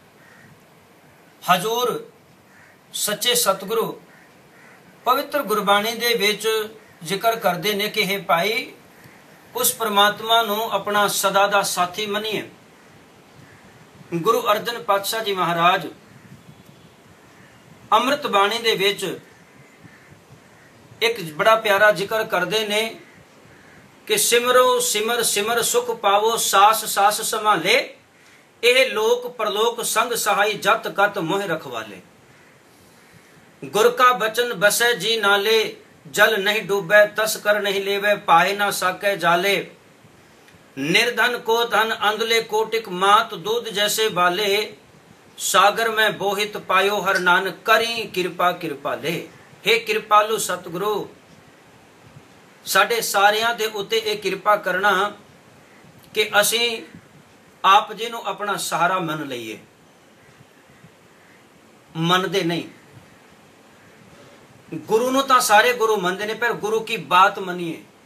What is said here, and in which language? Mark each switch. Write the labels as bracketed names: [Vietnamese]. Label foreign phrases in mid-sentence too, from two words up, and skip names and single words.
[Punjabi] ਹਜ਼ੂਰ ਸੱਚੇ ਸਤਿਗੁਰੂ ਪਵਿੱਤਰ ਗੁਰਬਾਣੀ ਦੇ ਵਿਚ ਜ਼ਿਕਰ ਕਰਤੇ ਨੇ ਕਿ ਹੇ ਭਾਈ ਉਸ ਪਰਮਾਤਮਾ ਨੂ ਅਪਨਾ ਸਦਾ ਦਾ ਸਾਥੀ ਮਨੀਏ। ਗੁਰੂ ਅਰਜਨ ਪਾਤਸ਼ਾਹ ਜੀ ਮਹਾਰਾਜ ਅੰਮ੍ਰਿਤ ਬਾਣੀ ਦੇ ਵਿਚ ਏਕ ਬੜਾ ਪਿਆਰਾ ਜ਼ਿਕਰ ਕਰਤੇ ਨੇ ਕਿ ਸਿਮਰੋ ਸਿਮਰ ਸਿਮਰ ਸੁਖ ਪਾਵੋ ਸਾਸ ਸਾਸ ਸੰਭਾਲੇ, ਏਹ ਲੋਕ ਪਰਲੋਕ ਸੰਗ ਸਹਾਈ ਜਤ ਕਤ ਮੋਹ ਰਖਵਾਲੇ। ਗੁਰ ਕਾ ਬਚਨ ਬਸੈ ਜੀ ਨਾਲੇ, ਜਲ ਨਹੀਂ ਡੂਬੇ ਤਸਕਰ ਨਹੀਂ ਲੇਵੇ ਪਾਏ ਨਾ ਸਾਕੇ ਜਾਲੇ। ਨਿਰਧਨ ਕੋ ਧਨ ਅੰਧਲੇ ਕੋਟਿਕ ਮਾਤ ਦੂਧ ਜੈਸੇ ਬਾਲੇ, ਸਾਗਰ ਮੇਂ ਬੋਹਿਤ ਪਾਇਓ ਹਰ ਨਾਨਕ ਕਰੀ ਕਿਰਪਾ ਕਿਰਪਾਲੇ। ਹੇ ਕਿਰਪਾਲੂ ਸਤਿਗੁਰੂ ਸਾਡੇ ਸਾਰਿਆਂ ਦੇ ਉੱਤੇ ਯੇ ਕਿਰਪਾ ਕਰਨਾ ਕਿ ਅਸੀ ਆਪ ਜੀ ਨੂ ਅਪਨਾ ਸਹਾਰਾ ਮਨ ਲਈਏ। ਮੰਨਦੇ ਨਹੀਂ, ਗੁਰੂ ਨੂ ਤਾਂ ਸਾਰੇ ਗੁਰੂ ਮੰਨਦੇ ਨੇ, ਪਰ ਗੁਰੂ ਕੀ ਬਾਤ ਮਨੀਏ।